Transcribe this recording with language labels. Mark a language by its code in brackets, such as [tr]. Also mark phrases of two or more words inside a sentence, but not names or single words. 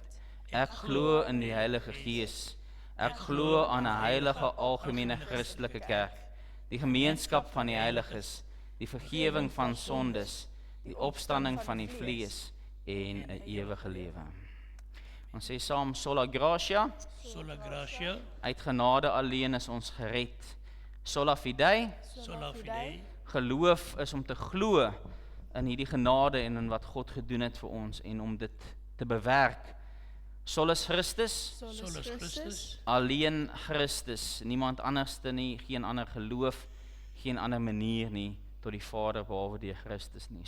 [af] Ek glo in die Heilige Gees, ek glo aan 'n heilige algemene Christelike kerk, die gemeenskap van die heiliges, die vergewing van sondes, die opstanding van die vlees en 'n ewige lewe. Ons sê saam, [la] sola gratia, Sola gratia, [af] uit genade alleen is ons gered. [la] Sola fide, sola fide, [af] geloof is om te glo in hierdie genade en in wat God gedoen het vir ons en om dit te bewerk, [la] Solus Christus, Solus Christus, [af] alleen Christus, niemand anderste nie, geen ander geloof, geen ander manier nie, tot die Vader behalwe deur Christus nie.